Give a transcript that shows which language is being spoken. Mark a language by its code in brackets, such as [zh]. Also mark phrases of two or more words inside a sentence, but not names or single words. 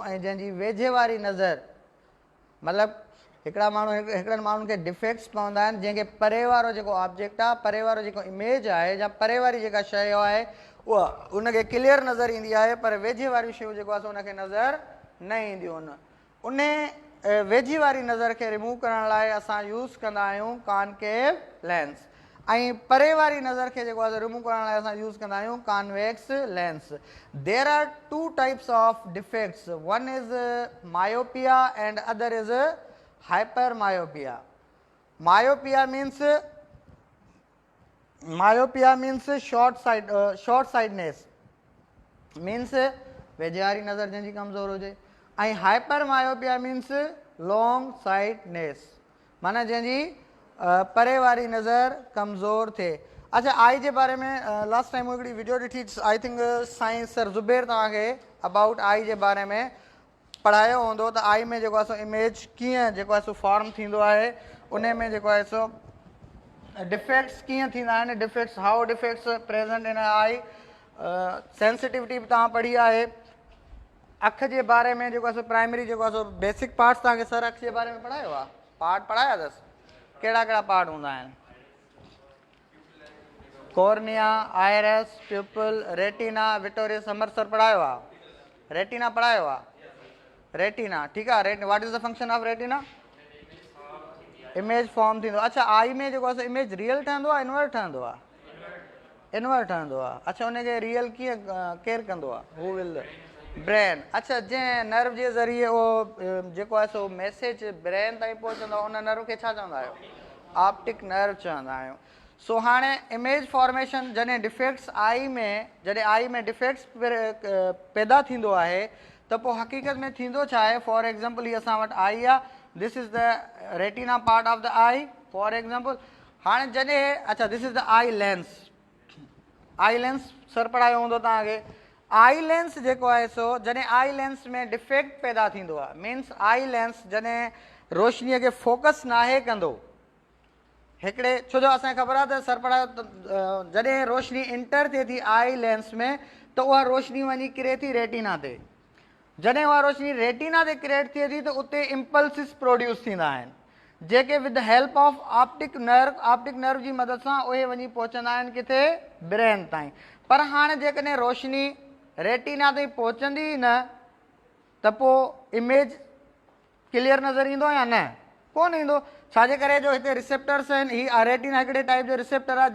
[sd] ऐं जंहिंजी वेझे वारी नज़र मतिलबु हिकिड़नि माण्हुनि खे डिफेक्ट्स पवंदा आहिनि, जंहिंखे परे वारो जेको ऑब्जेक्ट आहे, परे वारो जेको इमेज आहे या परे वारी जेका शइ आहे उहा उनखे क्लियर नज़र ईंदी आहे, पर वेझे वारियूं शयूं जेको आहे उनखे नज़र न ईंदियूं आहिनि। उन वेझी वारी नज़र खे रिमूव करण लाइ असां यूज़ कंदा आहियूं [en] concave lens, [sd] ऐं परे वारी नज़र खे जेको आहे रिमूव करण लाइ असां यूज़ कंदा आहियूं [en] convex lens. There are two types of defects, one is myopia and other is hyper myopia. myopia means short sightedness, means [sd] वेझे वारी नज़र जंहिंजी कमज़ोर हुजे, ऐं [en] hyper myopia means long sightedness, [sd] माना जंहिंजी परे वारी नज़र कमज़ोर थिए। अच्छा, आई जे बारे में [en] last time [sd] हिकिड़ी वीडियो ॾिठी, [en] I think science sir [sd] ज़ुबैर तव्हांखे [en] about eye [sd] जे बारे में पढ़ायो हूंदो, त आई में जेको आहे सो इमेज कीअं जेको आहे सो फॉर्म थींदो आहे, उन में जेको आहे सो डिफेक्ट्स कीअं थींदा आहिनि, [en] defects how defects present in eye, sensitivity [sd] बि तव्हां पढ़ी आहे। अख जे बारे में जेको आहे सो प्राइमरी जेको आहे सो [en] basic parts [sd] तव्हांखे सर अख जे बारे में पढ़ायो आहे, पार्ट पढ़ाया अथसि? कहिड़ा कहिड़ा पार्ट हूंदा आहिनि? [en] cornea, iris, pupil, retina, vitreous humour [sd] सर पढ़ायो आहे? रेटिना पढ़ायो आहे? रेटिना, ठीकु आहे। [en] What is the function of retina? image form [sd] थींदो। अच्छा, आई में जेको आहे [en] image real [sd] ठहंदो आहे इन्वर्ट ठहंदो आहे? इन्वर्ट हूंदो आहे। अच्छा उनखे रियल कीअं केरु कंदो आहे? [en] who will brain. [sd] अच्छा जंहिं नर्व जे ज़रिए उहो जेको आहे सो मैसेज ब्रेन ताईं पहुचंदो आहे, उन नर्व खे छा चवंदा आहियो? [en] optic nerve [sd] चवंदा आहियूं। सो हाणे [en] image formation [sd] जॾहिं डिफेक्ट्स जॾहिं आई में डिफेक्ट्स पैदा थींदो आहे त पोइ हक़ीक़त में थींदो छा आहे? [en] for example [sd] हीअ असां वटि आई आहे, [en] This is the retina part of the eye for example. [sd] हाणे जॾहिं अच्छा [en] this is the eye lens, eye lens [sd] सर पढ़ायो हूंदो तव्हांखे। [en] eye lens [sd] जेको आहे सो जॾहिं [en] eye lens [sd] में डिफेक्ट पैदा थींदो आहे, [en] means eye lens [sd] जॾहिं रोशनीअ खे फोकस नाहे कंदो हिकिड़े, छो जो असांखे ख़बर आहे त सर पढ़ायो जॾहिं रोशनी इंटर थिए थी [en] eye lens [sd] में त उहा रोशनी वञी किरे थी रेटिना ते। जॾहिं उहा रोशनी रेटिना ते क्रिएट थिए थी त उते [en] impulses produce [sd] थींदा आहिनि जेके [en] with the help of optic nerve [sd] जी मदद सां उहे वञी पहुचंदा आहिनि किथे? ब्रेन ताईं। पर हाणे जेकॾहिं रोशनी रेटिना ताईं पहुचंदी न त पोइ इमेज क्लियर नज़र ईंदो या न? कोन ईंदो। छाजे करे? जो हिते रिसेप्टर्स आहिनि, हीअ रेटिना हिकिड़े टाइप जो रिसेप्टर आहे।